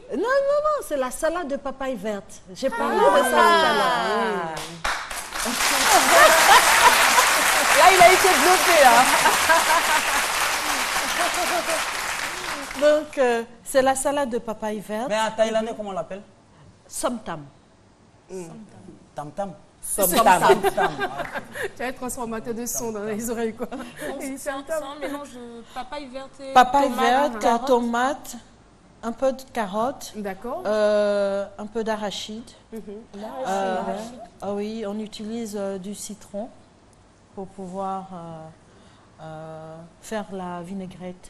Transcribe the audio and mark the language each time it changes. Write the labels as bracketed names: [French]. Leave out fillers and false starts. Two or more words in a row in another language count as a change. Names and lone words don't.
[French] Non, c'est la salade de papaye verte. J'ai parlé de ça tout à l'heure. Là, il a été bloqué. Là. Donc, c'est la salade de papaye verte. Mais en thaïlandais, comment on l'appelle? [Thai] Som tam. Tam tam. Som Tam tam. tam. [French] Tu as un transformateur de son dans les oreilles, quoi. Et C'est un mélange de papaye verte et Papaye tomate, verte, carotte. tomate, un peu de carotte, D'accord. un peu d'arachide. Arachide. Ah oui, on utilise du citron pour pouvoir faire la vinaigrette.